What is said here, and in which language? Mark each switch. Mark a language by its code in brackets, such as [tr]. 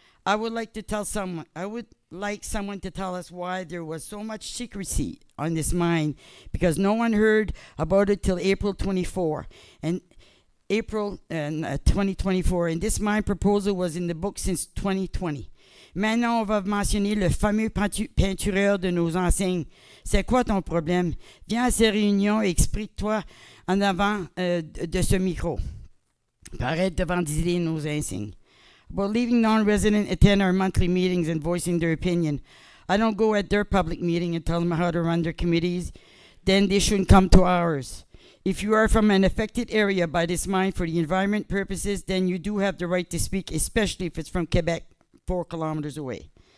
[en] I would like someone to tell us why there was so much secrecy on this mine, because no one heard about it till April 24 and April 2024, and this mine proposal was in the book since 2020. [fr] Maintenant, on va mentionner le fameux peintureur de nos enseignes. C'est quoi ton problème? Viens à ces réunions et explique-toi en avant de ce micro. Arrête de vandaliser nos enseignes. [en] About leaving non-residents attend our monthly meetings and voicing their opinion. I don't go at their public meeting and tell them how to run their committees. Then they shouldn't come to ours. If you are from an affected area by this mine for the environment purposes, then you do have the right to speak, especially if it's from Quebec, 4 kilometers away.